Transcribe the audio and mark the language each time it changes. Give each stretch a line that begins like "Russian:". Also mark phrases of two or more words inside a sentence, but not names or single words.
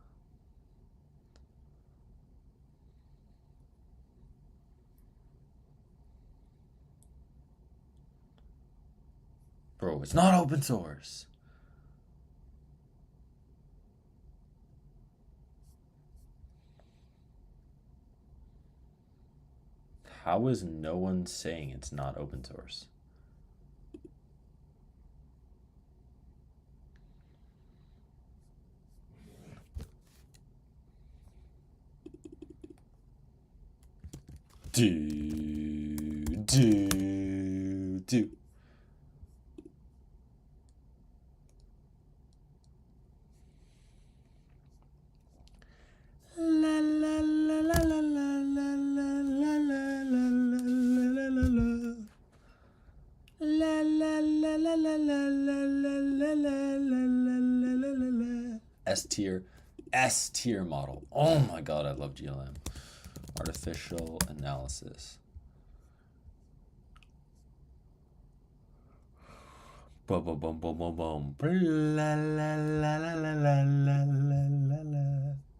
English: Bro, it's not open source. How is no one saying it's not open source? Do. La la la la la la la la la la la la la. La la la la la la la la la la la la. S tier model. Oh my god, I love GLM. Artificial analysis. Bum bum bum bum bum bum. La la la la la la la la la.